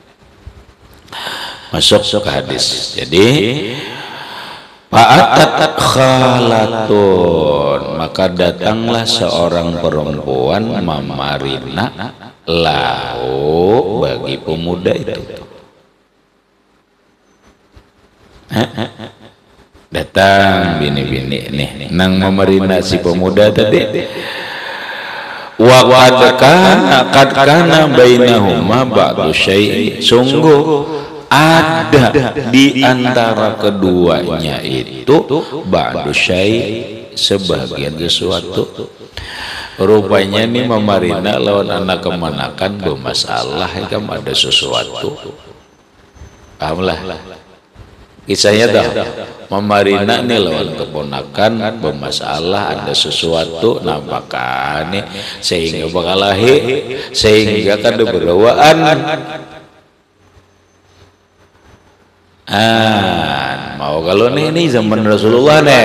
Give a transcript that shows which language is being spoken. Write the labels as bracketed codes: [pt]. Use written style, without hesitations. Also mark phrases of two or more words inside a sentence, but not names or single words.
[bjn] masuk ke hadis jadi [ar] فأتت خالةٌ [bjn] maka datanglah seorang perempuan mamarina lahu bagi pemuda itu datang bini-bini nih nang memerintah si pemuda tadi [ar] وقد كان بينهما بعض شيء [bjn] sungguh ada di antara keduanya itu [ar] بعض شيء [bjn] sebagian sesuatu rupanya nih memarina lawan anak kemanakan bermasalah kan ada sesuatu pahamlah kisahnya dah memarina nih lawan keponakan bermasalah ada sesuatu nampakan nih sehingga bakalahi sehingga kada berawaan mau kalau nih zaman Rasulullah